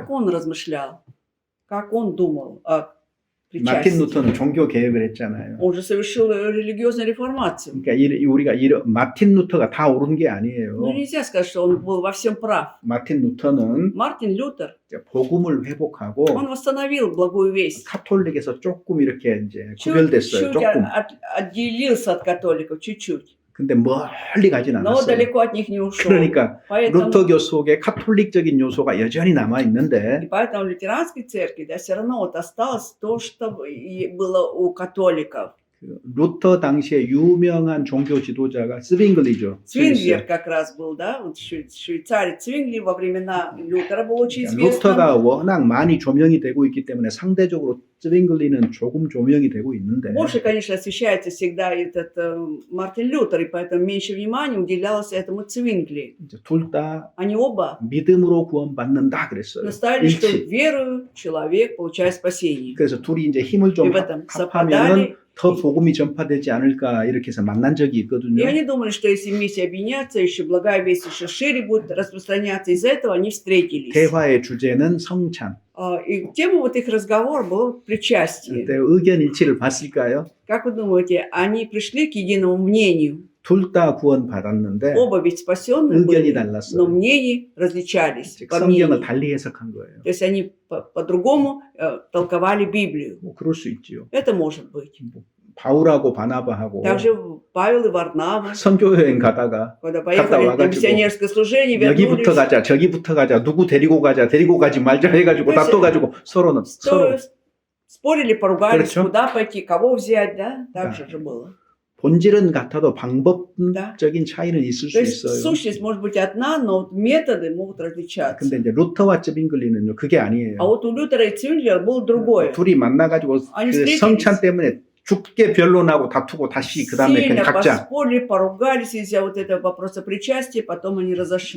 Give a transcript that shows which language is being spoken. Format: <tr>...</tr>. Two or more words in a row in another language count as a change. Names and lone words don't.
<ru>как он размышлял? Как он думал о</ru> <ko>마틴</ko> <ru>причастии?</ru> <ko>루터는 종교 개혁을 했잖아요.</ko> <ru>Он же совершил религиозную реформацию.</ru> <ko>그러니까 우리가 마틴 루터가 다 옳은 게 아니에요.</ko> <ru>Ну, нельзя сказать, что он был во всем прав.</ru> <ko>마틴 루터는</ko> <ru>Мартин Лютер,</ru> <ko>복음을 회복하고</ko> <ru>он восстановил благую весть.</ru> <ko>카톨릭에서 조금 이렇게 이제 구별됐어요.</ko> <ru>Чуть</ru> <ko>조금.</ko> <ru>отделился от католиков, чуть-чуть.</ru> <ko>근데 멀리 가진</ko> <ru>Но</ru> <ko>않았어요.</ko> <ru>далеко от них не ушел.</ru> <ko>그러니까</ko> <ru>Поэтому,</ru> <ko>루터교 속에 카톨릭적인 요소가 여전히 남아</ko> <ru>и</ru> <ko>있는데</ko> <ru>поэтому в лютеранской церкви, да, все равно вот осталось то, что и было у католиков.</ru> <ko>그 루터 당시에 유명한 종교 지도자가 스윙글리죠.</ko> <ru>Цвинглер как раз был, да, вот швейцарец Цвингли во времена Лютера был очень известным.</ru> <ko>루터가 워낙 많이 조명이 되고 있기 때문에 상대적으로 스윙글리는 조금 조명이 되고 있는데</ko> <ru>Больше, конечно, освещается всегда этот Мартин Лютер, и поэтому меньше внимания уделялось этому Цвингли.</ru> <ko>둘 다</ko> <ru>Они оба</ru> <ko>믿음으로 구원받는다 그랬어요.</ko> <ru>наставили, что</ru> <ko>일치.</ko> <ru>верою человек получает спасение.</ru> <ko>그래서 둘이 이제 힘을</ko> <ru>И</ru> <ko>좀</ko> <ru>в этом</ru> <ko>합하면은</ko> <ru>совпадали.</ru> <ko>더 복음이 전파되지 않을까 이렇게 해서 만난 적이</ko> <ru>И</ru> <ko>있거든요.</ko> <ru>они думали, что если вместе объединятся, еще благая весть еще шире будет распространяться. Из-за этого они встретились.</ru> <ko>대화의 주제는 성찬.</ko> <ru>И тема вот их разговора была причастие.</ru> <ko>그때 의견 일치를 봤을까요?</ko> <ru>Как вы думаете, они пришли к единому мнению?</ru> <ko>둘 다 구원받았는데</ko> <ru>Оба ведь спасенные</ru> <ko>의견이</ko> <ru>были,</ru> <ko>달랐어요.</ko> <ru>но мнения различались</ru> <ko>즉</ko> <ru>во</ru> <ko>성경을</ko> <ru>мнении.</ru> <ko>달리 해석한 거예요.</ko> <ru>То есть они по-другому толковали Библию.</ru> <ko>뭐 그럴 수 있지요.</ko> <ru>Это может быть.</ru> <ko>바울하고 바나바하고</ko> <ru>Также Павел и Варнава,</ru> <ko>선교 여행 가다가</ko> <ru>когда поехали на</ru> <ko>와가지고</ko> <ru>миссионерское служение,</ru> <ko>여기부터</ko> <ru>вернулись,</ru> <ko>가자, 저기부터 가자, 누구 데리고 가자, 데리고 가지 말자 해가지고 그래서 다퉈가지고 서로</ko> <ru>спорили, поругались,</ru> <ko>그렇죠.</ko> <ru>куда пойти, кого взять, да? Так Да. же было.</ru> <ko>본질은 같아도 방법적인 차이는 있을 수</ko> <ru>То есть</ru> <ko>있어요.</ko> <ru>сущность может быть одна, но вот методы могут различаться.</ru> <ko>근데 이제 루터와 쯔빙글리는요 그게 아니에요.</ko> <ru>А вот у Лютера и Цвинглера было другое.</ru> <ko>둘이 만나가지고 아니, 그</ko> <ru>встретились.</ru> <ko>성찬 때문에 죽게 변론하고 다투고 다시 그 다음에</ko> <ru>Сильно</ru> <ko>그냥 각자.</ko> <ru>поспорили, поругались из-за вот этого вопроса причастия, потом они разошлись.</ru>